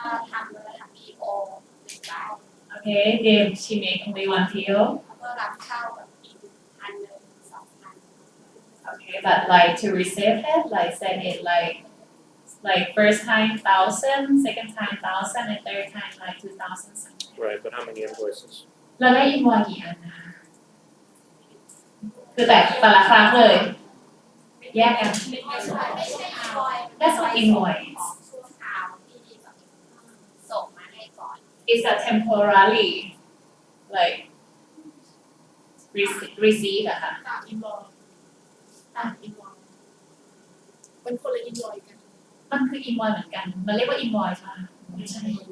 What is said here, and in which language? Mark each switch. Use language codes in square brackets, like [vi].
[th] ทำเลยค่ะ PO 1 รอบ [en] Okay, they she make only 1 PO [th] แล้วก็รับเข้าแบบอีก1,000 2,000 [en] Okay, but like to receive it, like send it like first time 1,000, second time 1,000, and third time like 2,000 something. Right, but how many invoices? [th] เราได้ invoice กี่อันนะคะคือแต่ละครั้งเลย แยกกัน ไม่ใช่invoice [en] That's not invoice [th] ของชั่วคราวที่แบบส่งมาให้ก่อน [en] It's a temporary like receive อะค่ะ [th] invoice เป็นคนละ invoice กัน มันคือ invoice เหมือนกัน มันเรียกว่า invoice ป่ะไม่ใช่